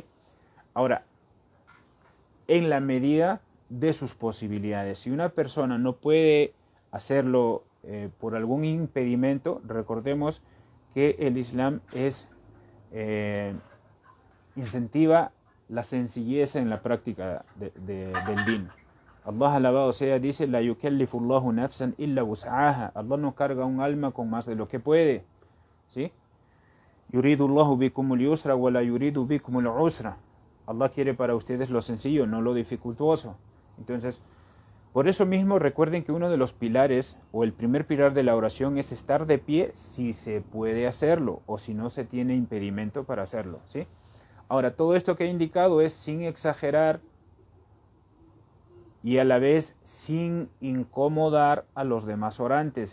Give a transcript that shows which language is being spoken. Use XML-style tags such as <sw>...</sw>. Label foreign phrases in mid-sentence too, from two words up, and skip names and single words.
<es>Ahora, en la medida de sus posibilidades. Si una persona no puede hacerlo por algún impedimento, recordemos que el Islam incentiva la sencillez en la práctica del din. Allah, alabado sea, dice:</es> <ar>لا يكلف الله نفسا إلا وسعها.</ar> <es>Allah no carga un alma con más de lo que puede, ¿sí?</es> <ar>يريد الله بكم اليسر ولا يريد بكم العسر.</ar> <es>Allah quiere para ustedes lo sencillo, no lo dificultuoso. Entonces, por eso mismo recuerden que uno de los pilares o el primer pilar de la oración es estar de pie si se puede hacerlo o si no se tiene impedimento para hacerlo, ¿sí? Ahora, todo esto que he indicado es sin exagerar y a la vez sin incomodar a los demás orantes.</es>